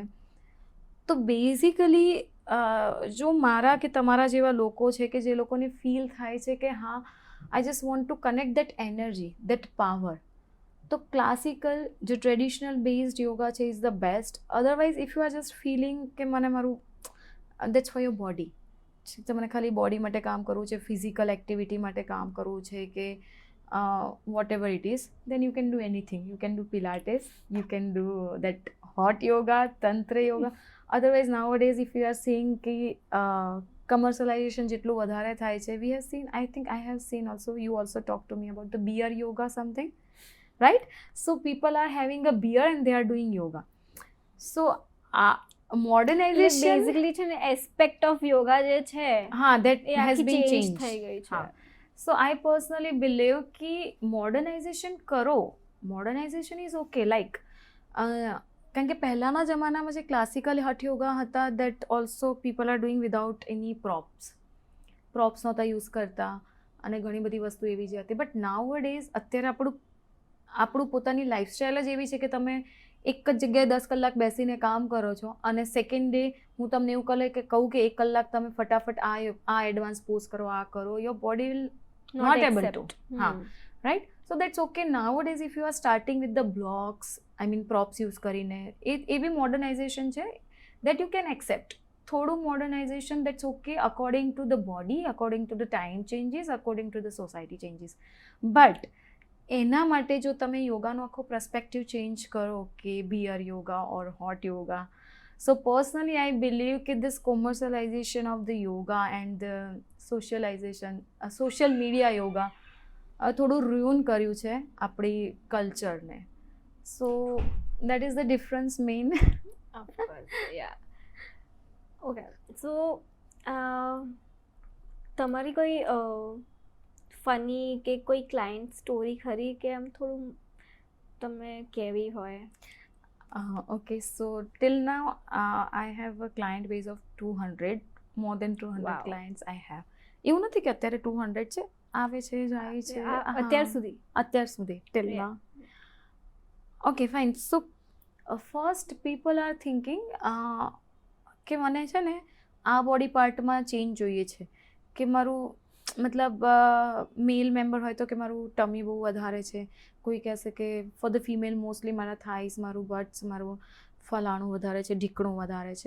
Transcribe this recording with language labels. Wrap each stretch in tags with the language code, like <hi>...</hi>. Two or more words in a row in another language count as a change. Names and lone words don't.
<gu>તો બેઝિકલી જો મારા કે તમારા જેવા લોકો છે કે જે લોકોને ફીલ થાય છે કે હા</gu> <en>I just want to connect that energy, that power,</en> <gu>તો ક્લાસિકલ જે</gu> <en>traditional based yoga</en> <gu>છે</gu> <en>is the best. Otherwise if you are just feeling</en> <gu>કે મને મારું</gu> <en>that's for your body,</en> <gu>તમને ખાલી બોડી માટે કામ કરવું છે,</gu> <en>physical activity</en> <gu>માટે કામ કરવું છે કે</gu> <en>whatever it is, then you can do anything. You can do Pilates, you can do that hot yoga, tantra yoga. Otherwise nowadays if you are seeing ki commercialization</en> <gu>જેટલું વધારે થાય છે,</gu> <en>we have seen, I have seen also, you also talked to me about the beer yoga something, right? So people are having a beer and they are doing yoga. So modernization</en> <gu>basically છે ને</gu> <en>aspect of yoga</en> <gu>જે છે</gu> <en>હા that has been changed</en> <gu>થઈ ગઈ છે.</gu> <en>So I personally believe कि modernization करो, modernization is okay, like</en> <gu>કારણ કે પહેલાંના જમાનામાં જે ક્લાસિકલ હઠ યોગા હતા</gu> <en>that also people are doing without any props</en> <gu>નહોતા યુઝ કરતા અને ઘણી બધી વસ્તુ એવી જ હતી.</gu> <en>But nowadays</en> <gu>અત્યારે આપણું પોતાની લાઈફસ્ટાઈલ જ એવી છે કે તમે એક જ જગ્યાએ 10 કલાક બેસીને કામ કરો છો અને</gu> <en>second day</en> <gu>હું તમને એવું કહું કે 1 કલાક તમે ફટાફટ આ</gu> <en>advance pose</en> <gu>કરો, આ કરો,</gu> <en>your body will not able to. Right? So that's okay. Nowadays if you are starting with the blocks, I mean props use</en> <gu>કરીને એ બી</gu> <en>modernization છે that you can accept. થોડું modernization, that's okay according to the body, according to the time changes, according to the society changes. But</en> <gu>એના માટે જો તમે યોગાનો આખો</gu> <en>perspective change</en> <gu>કરો કે</gu> <en>beer yoga or hot yoga, so personally I believe that this commercialization of the yoga and the socialization, social media yoga થોડું ruin</en> <gu>કર્યું છે આપણી કલ્ચરને.</gu> <en>So that is the difference main. Of course, yeah. Okay, so</en> <gu>તમારી કોઈ ફની કે કોઈ</gu> <en>client story</en> <gu>ખરી કે આમ થોડું તમે કેવી હોય?</gu> <en>Okay, so till now I have a client base of 200, more than 200 wow. clients I have.</en> <gu>એવું નથી કે અત્યારે 200 છે, આવે છે જાય છે અત્યાર સુધી</gu> <en>till now. Okay, fine. So first people are thinking</en> <gu>કે મને છે ને આ બોડી પાર્ટમાં ચેન્જ જોઈએ છે કે મારું મતલબ</gu> <en>male member</en> <gu>હોય તો કે મારું ટમી બહુ વધારે છે, કોઈ કહેશે કે</gu> <en>for the female mostly</en> <gu>મારા થાઈસ, મારું બટ્સ, મારું ફલાણું વધારે છે, ઢીકણું વધારે છે.</gu>